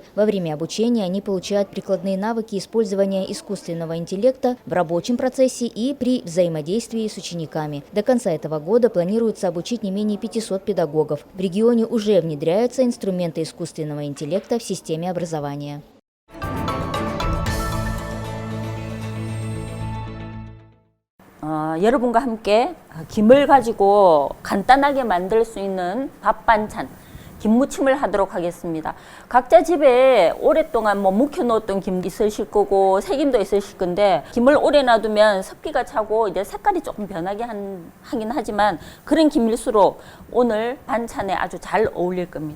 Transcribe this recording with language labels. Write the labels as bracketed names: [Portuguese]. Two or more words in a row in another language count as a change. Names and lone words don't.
[Russian] Во время обучения они получают прикладные навыки использования искусственного интеллекта в рабочем процессе и при взаимодействии с учениками. До конца этого года планируется обучить не менее 500 педагогов. В регионе уже внедряются инструменты искусственного интеллекта в системе образования. [Korean] 여러분과 함께 김을 가지고 간단하게 만들 수 있는 밥 반찬, 김무침을 하도록 하겠습니다. 각자 집에 오랫동안 묵혀놓았던 김 있으실 거고 새김도 있으실 건데 김을 오래 놔두면 습기가 차고 이제 색깔이 조금 변하게 하긴 하지만 그런 김일수록 오늘 반찬에 아주 잘 어울릴 겁니다.